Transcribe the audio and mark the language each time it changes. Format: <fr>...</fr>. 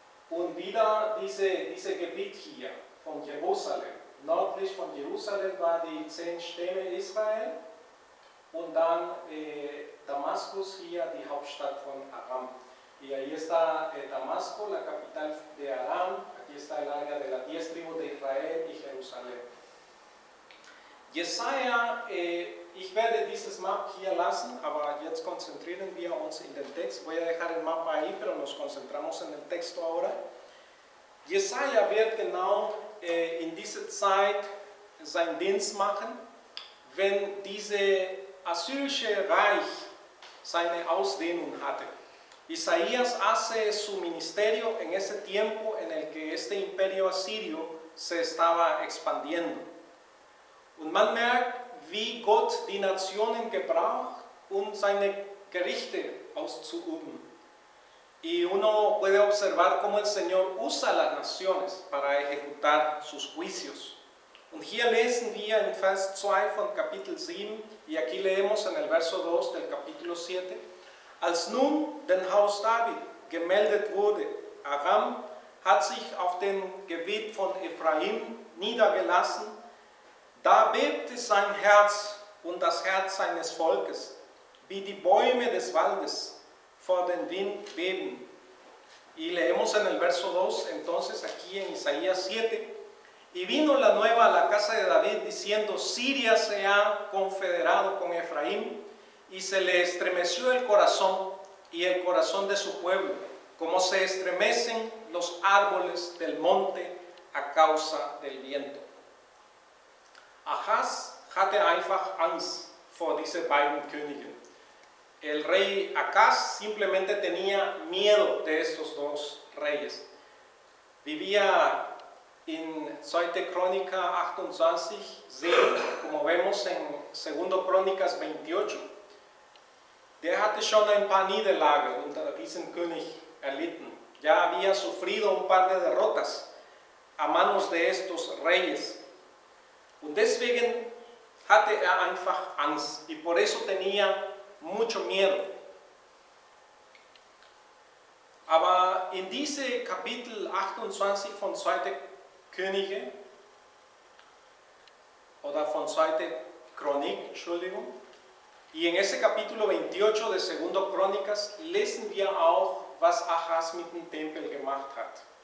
<de>Und wieder diese Gebiet hier von Jerusalem. Nördlich von Jerusalem war die 10 Stämme Israel und dann Damaskus, hier die Hauptstadt von Aram.</de> <es>Y ahí está Damasco, la capital de Aram, aquí está el área de las 10 tribus de Israel y Jerusalén.</es> <de>Jesaja, ich werde dieses Map hier lassen, aber jetzt konzentrieren wir uns in den Text.</de> <es>Voy a dejar el mapa ahí, pero nos concentramos en el texto ahora.</es> <de>Jesaja wird genau in dieser Zeit seinen Dienst machen, wenn diese assyrische Reich seine Ausdehnung hatte.</de> <es>Isaías hace su ministerio en ese tiempo en el que este imperio asirio se estaba expandiendo.</es> <de>Und man merkt, wie Gott die Nationen gebraucht, um seine Gerichte auszuüben.</de> <es>Y uno puede observar cómo el Señor usa las naciones para ejecutar sus juicios.</es> <de>Und hier lesen wir in Vers 2 von Kapitel 7,</de> <es>y aquí leemos en el verso 2 del capítulo 7,</es> <de>als nun dem Haus David gemeldet wurde, Aram hat sich auf dem Gebiet von Ephraim niedergelassen, da bebte sein Herz und das Herz seines Volkes, wie die Bäume des Waldes vor den Wind beben.</de> <es>Y leemos en el verso 2, entonces aquí en Isaías 7, y vino la nueva a la casa de David diciendo, Siria se ha confederado con Efraín, y se le estremeció el corazón y el corazón de su pueblo, como se estremecen los árboles del monte a causa del viento.</es> <de>Ahaz hatte einfach Angst vor diese beiden Königen.</de> <es>El rey Acaz simplemente tenía miedo de estos dos reyes. Vivía en 2 Crónica 28, como vemos en 2 Crónicas 28.</es> <de>Der hatte schon ein paar Niederlagen unter diesem König erlitten.</de> <es>Ya había sufrido un par de derrotas a manos de estos reyes.</es> <de>Und deswegen hatte einfach Angst</de> <es>y por eso tenía mucho miedo.</es> <de>Aber in diese Kapitel 28 von 2. Könige, oder von 2. Chronik, Entschuldigung,</de> <es>y en ese capítulo 28 de 2 Crónicas</es> <de>lesen wir auch, was Ahaz mit dem Tempel gemacht hat.</de>